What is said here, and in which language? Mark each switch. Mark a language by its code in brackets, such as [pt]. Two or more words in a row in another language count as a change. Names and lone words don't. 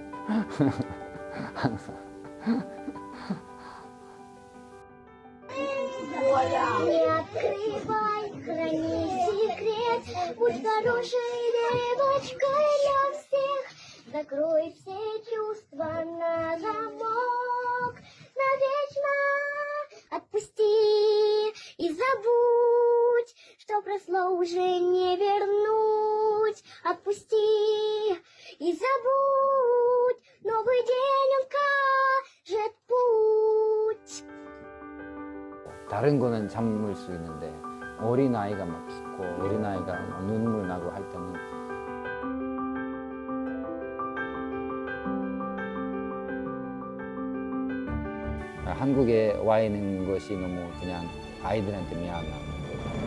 [ko] 항상. [ru] Не открывай, храни секрет, будь хорошей девочкой для всех. Закрой все чувства на замок, навечно отпусти и забудь, что прошло уже не вернуть. Отпусти и забудь, новый день он кажет путь. [ko] 다른 거는 참을 수 있는데 어린아이가 막 죽고 어린아이가 눈물 나고 할 때는 한국에 와 있는 것이 너무 그냥 아이들한테 미안한 거예요.